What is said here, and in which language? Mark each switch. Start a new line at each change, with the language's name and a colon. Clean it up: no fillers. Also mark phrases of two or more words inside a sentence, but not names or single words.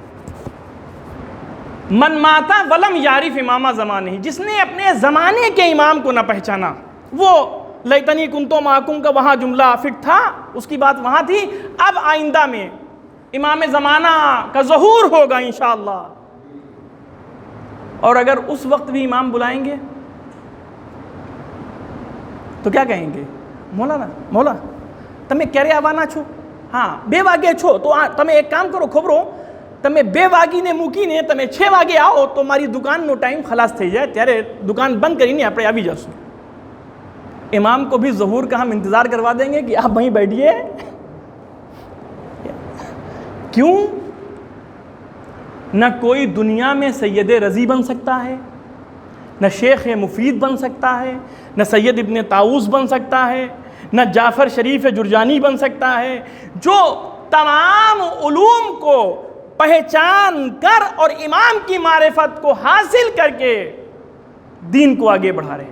Arabic: من ماتا ولم یعرف امام زمانے،
Urdu: جس نے اپنے زمانے کے امام کو نہ پہچانا، وہ
Arabic: لیتنی کنتو معکم
Urdu: کا وہاں جملہ فٹ تھا، اس کی بات وہاں تھی۔ اب آئندہ میں امام زمانہ کا ظہور ہوگا انشاءاللہ، اور اگر اس وقت بھی امام بلائیں گے تو کیا کہیں گے؟ مولا تمہیں
Gujarati: ક્યારે આવવાના છો؟ હા 2 વાગે છો તો તમે એક કામ કરો ખબરો, તમે 2 વાગીને મૂકીને તમે 6 વાગે આવો તો મારી દુકાનનો ટાઈમ ખલાસ થઈ જાય, ત્યારે દુકાન બંધ કરીને આપણે આવી જશું۔
Urdu: امام کو بھی ظہور کا ہم انتظار کروا دیں گے کہ آپ وہیں بیٹھیے۔ کیوں؟ نہ کوئی دنیا میں سید رضی بن سکتا ہے، نہ شیخ مفید بن سکتا ہے، نہ سید ابن طاؤس بن سکتا ہے، نہ جعفر شریف جرجانی بن سکتا ہے، جو تمام علوم کو پہچان کر اور امام کی معرفت کو حاصل کر کے دین کو آگے بڑھا رہے تھے۔